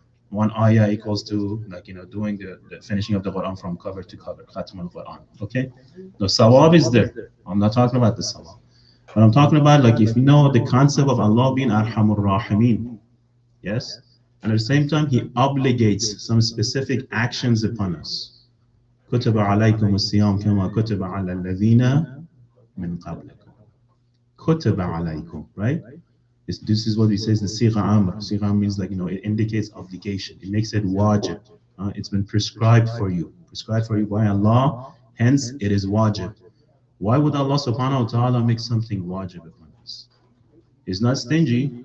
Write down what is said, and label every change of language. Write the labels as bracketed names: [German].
[English] One ayah equals to doing the finishing of the Quran from cover to cover, Khatm al-Quran. Okay? The sawab is there. I'm not talking about the sawab. But I'm talking about if you know the concept of Allah being Arhamur Rahimeen. Yes? And at the same time, He obligates some specific actions upon us. [Arabic] كتب عليكم الصيام كما كتب على الذين من قبلكم. كتب عليكم, [English] right? This is what he says, the sigha amr. Sigha amr means it indicates obligation. It makes it wajib. It's been prescribed for you by Allah. Hence, it is wajib. Why would Allah subhanahu wa ta'ala make something wajib upon us? He's not stingy.